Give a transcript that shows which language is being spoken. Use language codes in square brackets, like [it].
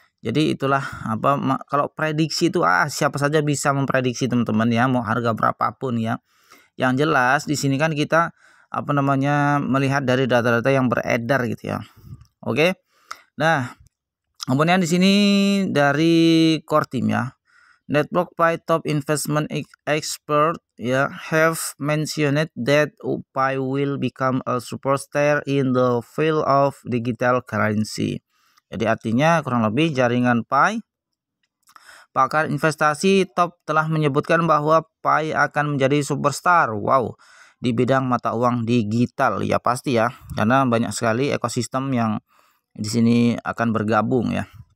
[id] Jadi itulah kalau prediksi itu siapa saja bisa memprediksi teman-teman ya, mau harga berapapun ya. Yang jelas di sini kan kita melihat dari data-data yang beredar gitu ya. Oke. Nah, kemudian di sini dari core team ya. [en] Network Pi top investment expert have mentioned that Pi will become a superstar in the field of digital currency. [id] Jadi artinya kurang lebih jaringan Pi, pakar investasi top telah menyebutkan bahwa Pi akan menjadi superstar. Wow, di bidang mata uang digital ya pasti ya, karena banyak sekali ekosistem yang di sini akan bergabung ya.